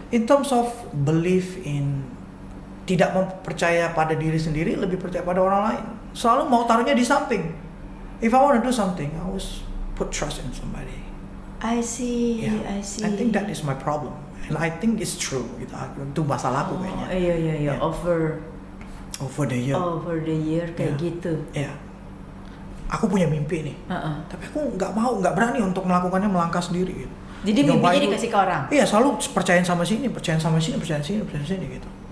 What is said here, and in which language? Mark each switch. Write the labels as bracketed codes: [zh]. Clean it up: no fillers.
[en] In terms of belief in [id] tidak mempercaya pada diri sendiri, lebih percaya pada orang lain. Selalu mau taruhnya di samping. [en] If I want to do something, I always put trust in somebody. I see. I think that is my problem, and I think it's true. [id] Itu masalahku kayaknya. Iya. [en] Over the year [id] kayak gitu. Iya. Aku punya mimpi nih, tapi aku nggak berani untuk melakukannya, melangkah sendiri gitu. Jadi mimpinya dikasih ke orang? Iya, selalu percaya sama sini gitu.